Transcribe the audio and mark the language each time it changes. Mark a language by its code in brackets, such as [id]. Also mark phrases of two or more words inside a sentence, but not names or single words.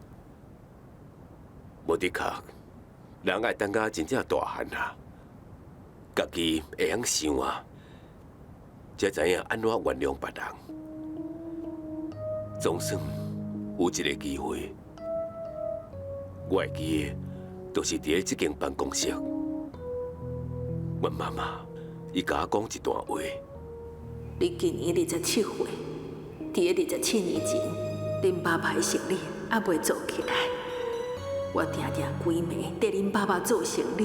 [nan] 无的确，人爱等到真正大汉啊，家己会晓想啊，才知影安怎原谅别人。总算有一个机会，我会记的，就是伫咧这间办公室，阮妈妈伊甲我讲一段话。你今年27岁，伫咧27年前，恁爸爸的生理还未做起来。我定定规暝缀恁爸爸做生理。